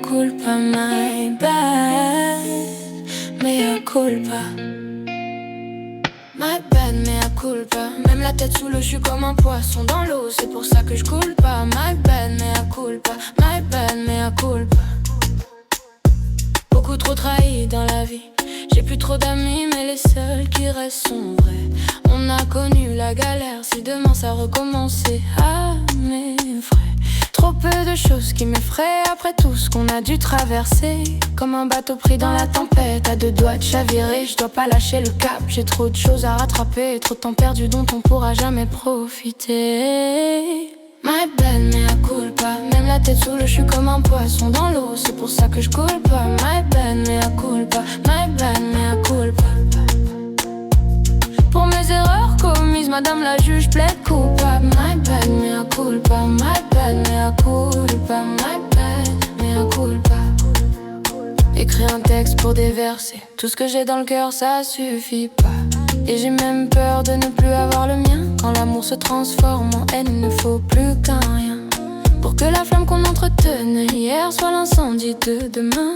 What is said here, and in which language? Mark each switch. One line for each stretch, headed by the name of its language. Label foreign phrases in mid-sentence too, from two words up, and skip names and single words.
Latin: culpa,
English: my bad,
Latin: mea culpa.
English: My bad,
Latin: mea culpa.
French: Même la tête sous l'eau, je suis comme un poisson dans l'eau. C'est pour ça que je coule pas.
English: My bad,
Latin: mea culpa.
English: My bad,
Latin: mea culpa.
French: Beaucoup trop trahi dans la vie. J'ai plus trop d'amis, mais les seuls qui restent sont vrais. On a connu la galère, si demain ça recommençait à mes frais. Trop peu de choses qui m'effraient après tout ce qu'on a dû traverser. Comme un bateau pris dans la tempête, à deux doigts de chavirer. Je dois pas lâcher le cap, j'ai trop de choses à rattraper. Trop de temps perdu dont on pourra jamais profiter.
English: My bad,
Latin: mea culpa.
French: Même la tête sous l'eau, je suis comme un poisson dans l'eau. C'est pour ça que je coule pas.
English: My bad,
Latin: mea culpa.
English: My bad,
Latin: mea culpa.
French: Pour mes erreurs commises, madame la juge plaide coupable.
English: My bad,
Latin: mea culpa.
English: My bad,
Latin: mea culpa.
English: My bad,
Latin: mea culpa.
French: Écrire un texte pour déverser tout ce que j'ai dans le cœur, ça suffit pas. Et j'ai même peur de ne plus avoir le mien. Quand l'amour se transforme en haine, il ne faut plus qu'un rien pour que la flamme qu'on entretenait hier soit l'incendie de demain.